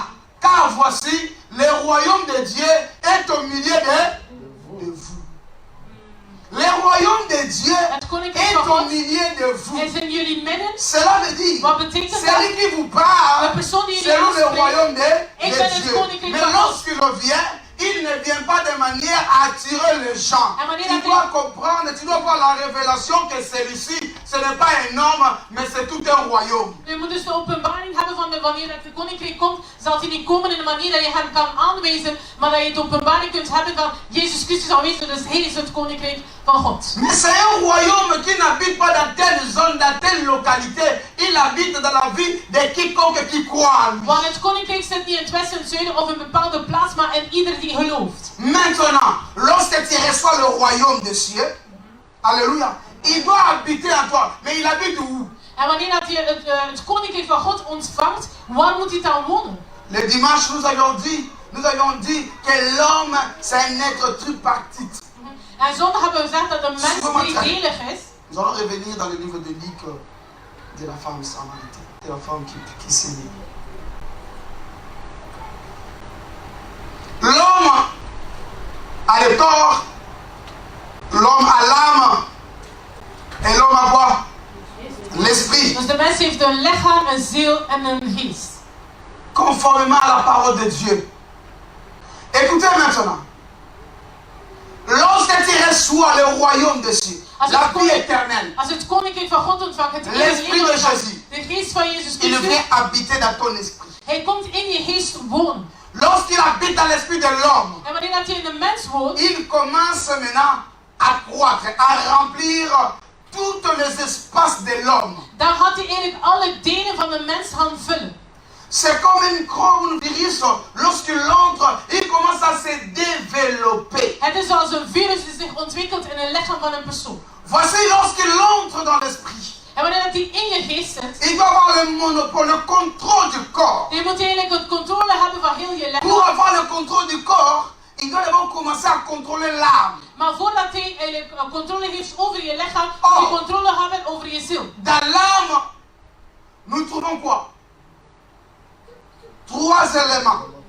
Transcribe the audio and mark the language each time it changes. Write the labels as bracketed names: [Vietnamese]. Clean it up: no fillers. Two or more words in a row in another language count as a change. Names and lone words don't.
[French] Car voici, le royaume de Dieu est au milieu de vous. Le royaume de Dieu est au milieu de vous. [Dutch] Is in jullie midden. [French] Cela veut dire, [Dutch] Wat betekent dat? [French] celui qui vous parle, [Dutch] De persoon die [French] c'est [Dutch] jullie [French] le [Dutch] aanspreekt. [French] royaume de [Dutch] Ik ben het [French] Dieu. [Dutch] koninkrijk [French] Mais [Dutch] van God. [French] lorsqu'il revient, il ne vient pas de manière à attirer les gens. [Dutch] En wanneer [French] Tu [Dutch] hij [French] dois comprendre, tu dois voir la révélation que celui-ci, ce n'est pas un homme, mais c'est tout un royaume. [Dutch] Je moet dus de openbaring hebben van wanneer het koninkrijk komt, zal hij niet komen in een manier dat je hem kan aanwijzen, maar dat je de openbaring kunt hebben van Jezus Christus aanwezig, dus hij is het koninkrijk van God. [French] Mais c'est un royaume qui n'habite pas dans telle zone, dans telle localité. Il habite dans la vie de quiconque qui croit en lui. [Dutch] Want het koninkrijk zit niet in het westen, het zuiden of een bepaalde plaats, maar in ieder die gelooft. [French] Maintenant, lorsque tu reçois le royaume des cieux, alléluia, il doit habiter en toi. Mais il habite où? [Dutch] En wanneer dat je het koninkrijk van God ontvangt, waar moet hij dan wonen? [French] Le dimanche, nous avions dit que l'homme, c'est un être tripartite. [Dutch] En zondag hebben we gezegd dat de mens driedelig is. [French] Nous allons revenir dans le livre de Luc de la femme samaritaine, de la femme qui s'est née. L'homme a le corps, l'homme a l'âme, et l'homme a quoi? L'esprit. [Dutch] Dus de mens heeft een lichaam, een ziel en een geest. [French] Conformément à la parole de Dieu. Écoutez maintenant. Lorsque tu reçois le royaume des cieux, la vie éternelle, [Dutch] als het koninkrijk van God ontvangt, het [French] l'esprit de Jésus, [Dutch] de geest van Jezus [French] il [Dutch] Christus, [French] vient habiter dans ton esprit. [Dutch] hij komt in je geest wonen. [French] Lorsqu'il habite dans l'esprit de l'homme, [Dutch] En wanneer dat hij in de mens woont, [French] il commence maintenant à croître, à remplir tous les espaces de l'homme. [Dutch] dan gaat hij eigenlijk alle delen van de mens gaan vullen. [French] C'est comme un virus, lorsqu'il entre, il commence à se développer. [Dutch] Het is als een virus die zich ontwikkelt in een lichaam van een persoon. [French] Voici lorsqu'il entre dans l'esprit. [Dutch] En wanneer dat hij in je geest zit, [French] Il doit avoir le monopole, le contrôle du corps. [Dutch] je moet eigenlijk het controle hebben van heel je [French] Pour [Dutch] lichaam. [French] avoir le contrôle du corps, il doit d'abord commencer à contrôler l'âme. [Dutch] Maar voordat hij eigenlijk controle heeft over je lichaam, Oh. moet je controle hebben over je ziel. [French] Dans l'âme, nous trouvons quoi? 3 éléments.